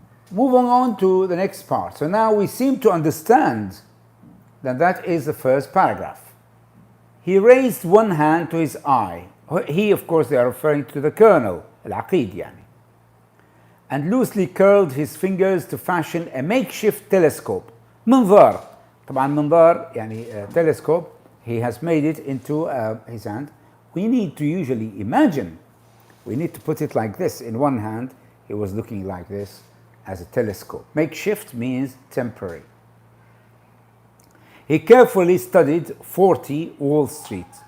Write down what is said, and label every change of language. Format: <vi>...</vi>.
<en>Moving on to the next part. So now we seem to understand that that is the first paragraph. He raised one hand to his eye. He, of course, they are referring to the colonel, al-aqid yani, and loosely curled his fingers to fashion a makeshift telescope.</en> <ar>منظار. طبعا منظار يعني telescope.</ar> <en>He has made it into his hand. We need to usually imagine. We need to put it like this. In one hand, he was looking like this as a telescope. Makeshift means temporary. He carefully studied 40 Wall Street.</en>